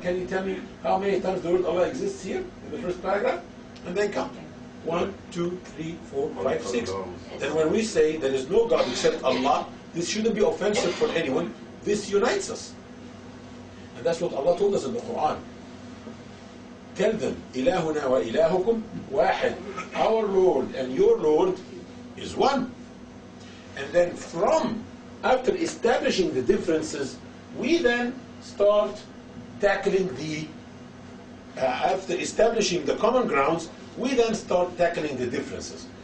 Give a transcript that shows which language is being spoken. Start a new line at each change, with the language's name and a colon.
English: Can you tell me how many times the word Allah exists here in the first paragraph? And then count. 1, 2, 3, 4, 5, 6. Then when we say there is no God except Allah, this shouldn't be offensive for anyone. This unites us. And that's what Allah told us in the Quran. Tell them,
Arabic: إِلَهُنَا وَإِلَهُكُمْ وَاحِدٌ.
English: Our Lord and your Lord is one. And then after establishing the differences, we then start tackling after establishing the common grounds, we then start tackling the differences.